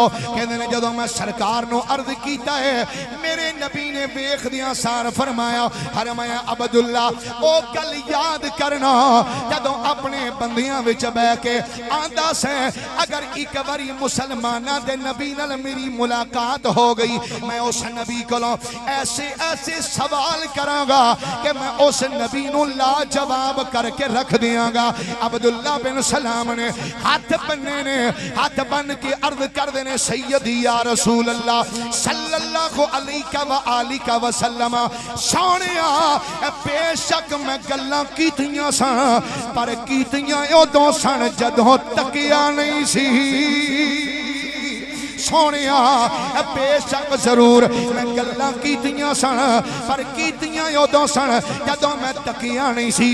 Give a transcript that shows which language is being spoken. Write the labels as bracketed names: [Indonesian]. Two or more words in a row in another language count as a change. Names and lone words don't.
[Punjabi] ਕਹਿੰਦੇ ਨੇ ਜਦੋਂ ਮੈਂ ਸਰਕਾਰ ਨੂੰ ਅਰਜ਼ ਕੀਤਾ ਹੈ ਮੇਰੇ ਨਬੀ ਨੇ ਵੇਖਦਿਆਂ ਸਾਰ ਫ਼ਰਮਾਇਆ ਫ਼ਰਮਾਇਆ ਅਬਦੁੱਲਾ ਓ ਗੱਲ ਯਾਦ ਕਰਨਾ ਜਦੋਂ ਅਪਣੇ ਬੰਦਿਆਂ ਵਿਚ ਬੈਠ ਕੇ ਆਂਦਾ ਸੇ ਅਗਰ ਇਕ ਬਾਰੀ ਮੁਸਲਮਾਨਾਂ ਦੇ ਨਬੀ ਨਾਲ ਮੇਰੀ ਮੁਲਾਕਾਤ ਹੋ ਗਈ ਮੈਂ ਉਸ ਨਬੀ ਕੋਲੋਂ ਐਸੇ ਐਸੇ ਸਵਾਲ ਕਰਾਂਗਾ ਕਿ ਮੈਂ ਉਸ ਨਬੀ ਨੂੰ ਜਵਾਬ ਕਰਕੇ ਰੱਖ ਦਿਆਂਗਾ। ਅਬਦੁੱਲਾ ਬਿਨ ਸਲਾਮ ਨੇ ਹੱਥ ਬੰਨ੍ਹੇ ਨੇ ਹੱਥ ਬੰਨ੍ਹ ਕੇ ਅਰਜ਼ ਕਰ ਦੇਣੇ [Arabic] سيدي يا رسول الله صلى الله عليه وسلم [Punjabi] ਸੋਹਣਿਆ ਬੇਸ਼ੱਕ ਮੈਂ ਗੱਲਾਂ ਕੀਤੀਆਂ ਸਨ ਪਰ ਕੀਤੀਆਂ ਉਦੋਂ ਸਨ ਜਦੋਂ ਤੱਕਿਆ ਨਹੀਂ ਸੀ। ਸੋਹਣਿਆ ਬੇਸ਼ੱਕ ਜ਼ਰੂਰ ਮੈਂ ਗੱਲਾਂ ਕੀਤੀਆਂ ਸਨ ਪਰ ਕੀਤੀਆਂ ਉਦੋਂ ਸਨ ਜਦੋਂ ਮੈਂ ਤੱਕਿਆ ਨਹੀਂ ਸੀ।